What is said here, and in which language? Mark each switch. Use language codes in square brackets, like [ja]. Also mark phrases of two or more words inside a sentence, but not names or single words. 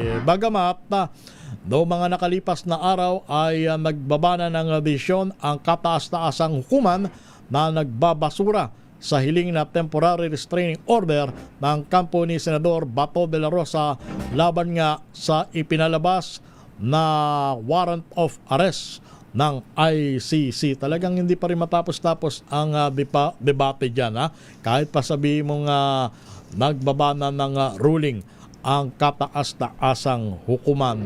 [tl] Bagamat noong mga nakalipas na araw ay nagbabana ng desisyon ang kataas-taasang hukuman na nagbabasura sa hiling na [en] temporary restraining order [tl] ng kampo ni Senador Bato de la Rosa laban nga sa ipinalabas na [en] warrant of arrest [tl] ng ICC. Talagang hindi pa rin matapos-tapos ang debate dyan. Kahit pa sabihin mong nagbabana ng ruling ang kataas-taasang hukuman.